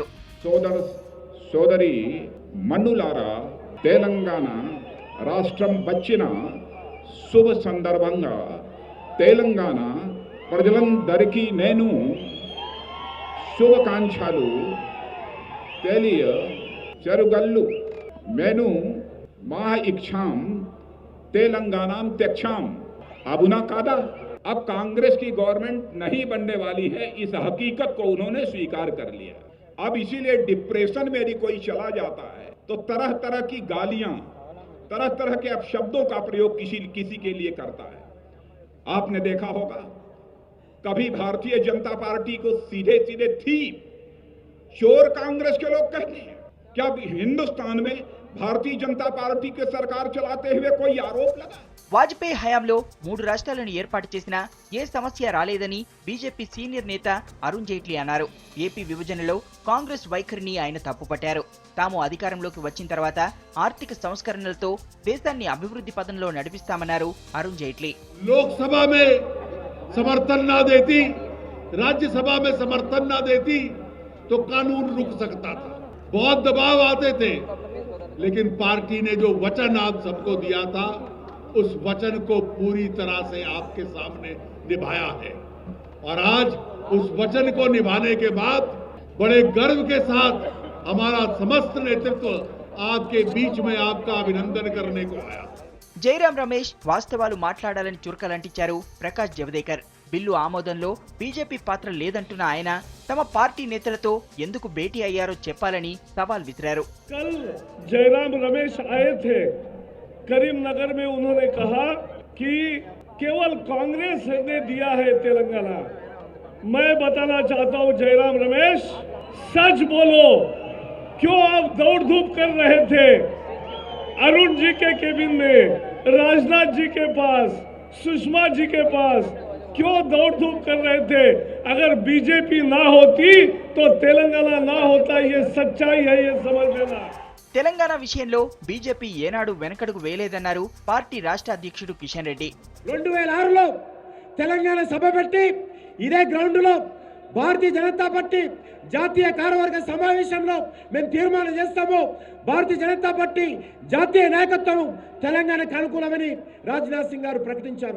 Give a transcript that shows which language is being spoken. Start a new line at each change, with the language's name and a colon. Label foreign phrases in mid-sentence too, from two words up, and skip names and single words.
Telugu: సోదరి మన్నులారా, తెలంగాణ రాష్ట్రం వచ్చిన శుభ సందర్భంగా తెలంగాణ ప్రజలందరికీ నేను శుభాకాంక్షలు తెలియజేయగలను. నేను మా इच्छाम तेलंगाना त्यक्षाम।
Hindi: अब ना कादा, अब कांग्रेस की गवर्नमेंट नहीं बनने वाली है, इस हकीकत को उन्होंने स्वीकार कर लिया। अब इसीलिए डिप्रेशन में यदि कोई चला जाता है तो तरह तरह की गालियां, तरह तरह के अपशब्दों का प्रयोग किसी के लिए करता है। आपने देखा होगा, कभी भारतीय जनता पार्टी को सीधे सीधे थी चोर कांग्रेस के लोग कहते हैं। क्या हिंदुस्तान में भारतीय जनता पार्टी के सरकार चलाते हुए कोई आरोप लगा?
Telugu: వాజ్పేయి హయాంలో 3 రాష్ట్రాలను ఏర్పాటు చేసినా ఏ సమస్య రాలేదని బీజేపీ సీనియర్ నేత అరుణ్ జైట్లీ అన్నారు. ఏపీ విభజనలో కాంగ్రెస్ వైఖరిని ఆయన తప్పుపట్టారు. తాము అధికారంలోకి వచ్చిన తర్వాత ఆర్థిక సంస్కరణలతో దేశాన్ని అభివృద్ధి పదంలో నడిపిస్తామన్నారు అరుణ్ జైట్లీ.
Hindi: लोकसभा में समर्थन ना देती, राज्यसभा में समर्थन ना देती तो कानून रुक सकता था। बहुत दबाव आते थे, लेकिन पार्टी ने जो वचन आप सबको दिया था उस वचन को पूरी तरह से आपके सामने निभाया है। और आज उस वचन को निभाने के बाद बड़े गर्व के साथ हमारा समस्त नेतृत्व आपके बीच में आपका अभिनंदन करने को आया।
Telugu: జైరాం రమేష్ వాస్తవాలు మాట్లాడాలని చురకలంటించారు ప్రకాష్ జవదేకర్. బిల్లు ఆమోదంలో బీజేపీ పాత్ర లేదంటున్న ఆయన తమ పార్టీ నేతలతో ఎందుకు భేటీ అయ్యారో చెప్పాలని సవాల్ విసిరారు.
Hindi: कल जयराम रमेश आए थे करीमनगर में, उन्होंने कहा कि केवल कांग्रेस ने दिया है तेलंगाना। मैं बताना चाहता हूं जयराम रमेश, सच बोलो, क्यों आप दौड़ धूप कर रहे थे अरुण जी के केबिन में, राजनाथ जी के पास, सुषमा जी के पास, क्यों दौड़ धूप कर रहे थे? अगर बीजेपी ना होती तो तेलंगाना ना होता, ये सच्चाई है, ये समझ लेना।
Telugu: తెలంగాణ విషయంలో బీజేపీ ఏనాడు వెనకడుగు వేయలేదన్నారు పార్టీ రాష్ట్ర అధ్యక్షుడు కిషన్ రెడ్డి. 2006లో తెలంగాణ సభ పెట్టి ఇదే గ్రౌండ్ లో భారతీయ జనతా పార్టీ జాతీయ కార్యవర్గ సమావేశంలో మేము తీర్మానం చేస్తాము, భారతీయ జనతా పార్టీ జాతీయ నాయకత్వం తెలంగాణకు అనుకూలమని రాజ్నాథ్ సింగ్ గారు ప్రకటించారు.